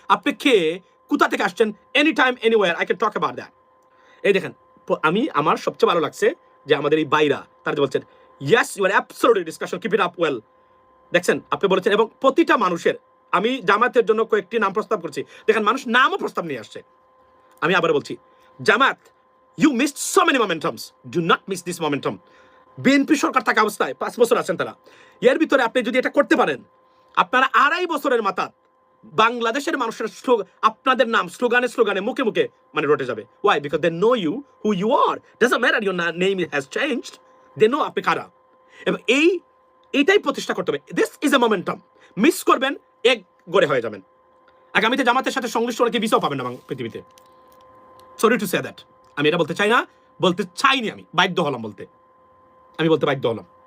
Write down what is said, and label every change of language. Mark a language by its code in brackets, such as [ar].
[bn] আপনি কে, কোথা থেকে আসছেন, [en] Any time anywhere, I can talk about that. [bn] এই দেখেন, আমার সবচেয়ে ভালো লাগছে যে আমাদের এই বাইরা তারা বলছেন, [en] Yes you are absolutely discussion, keep it up well. [bn] দেখছেন, আপনি বলেছেন, এবং প্রতিটা মানুষের, আমি জামাতের জন্য কয়েকটি নাম প্রস্তাব করছি। দেখেন, মানুষ নামও প্রস্তাব নিয়ে আসছে। আমি আবার বলছি, [en] Jamaat, you missed so many momentums. Do not miss this momentum. [bn] BNP সরকার থাকা অবস্থায় 5 বছর আছেন তারা। এর ভিতরে আপনি যদি এটা করতে পারেন, আপনারা 2.5 বছরের মাথা বাংলাদেশের মানুষের আপনাদের নাম স্লোগানে স্লোগানে মুখে মুখে মানে রটে যাবে। [en] Why? Because they know you who you are. Doesn't matter your name has changed. They know [bn] আপনি কারা। এবং এইটাই প্রতিষ্ঠা করতে হবে। [en] This is a momentum. [bn] Miss করবেন, এক গড়ে হয়ে যাবেন। আগামীতে জামাতের সাথে সংশ্লিষ্ট অনেকে ভিসাও পাবেন না পৃথিবীতে। [en] Sorry to say that. [bn] আমি এটা বলতে চাই না, বলতে চাইনি, আমি বাধ্য হলাম বলতে, আমি বলতে বাধ্য হলাম।